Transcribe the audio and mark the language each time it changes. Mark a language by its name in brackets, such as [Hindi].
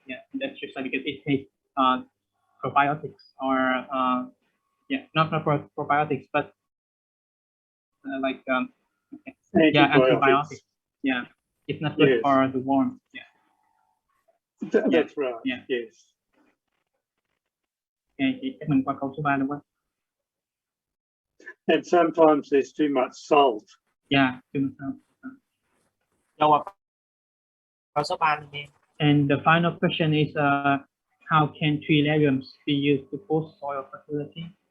[English] Yeah, industrial science, because it takes probiotics or not probiotics, but like antibiotics. Yeah, it's not good for the worm. Yeah. That's right. Yeah. Yes. [Vietnamese] Okay, mình qua câu số 3 luôn quá. [English] And sometimes there's too much salt. Yeah, too much salt. And the final question is, how can tree legumes be used to boost soil fertility?